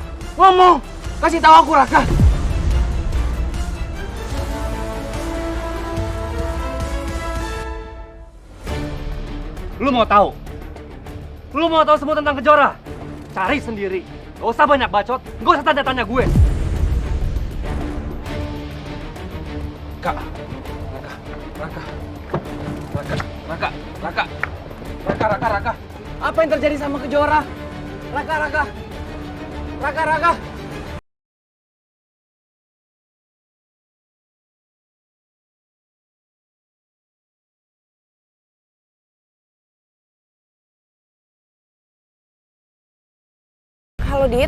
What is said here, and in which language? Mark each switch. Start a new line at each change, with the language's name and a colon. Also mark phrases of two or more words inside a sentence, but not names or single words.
Indonesian: Ngomong, kasih tahu aku Raka. Lu mau tahu? Lu mau tahu semua tentang Kejora? Cari sendiri. Gak usah banyak bacot, gak usah tanya-tanya gue. Kak, Raka, Raka, Raka, Raka, Raka, Raka, Raka, Raka. Apa yang terjadi sama Kejora? Raka, Raka, Raka, Raka. Halo Dit.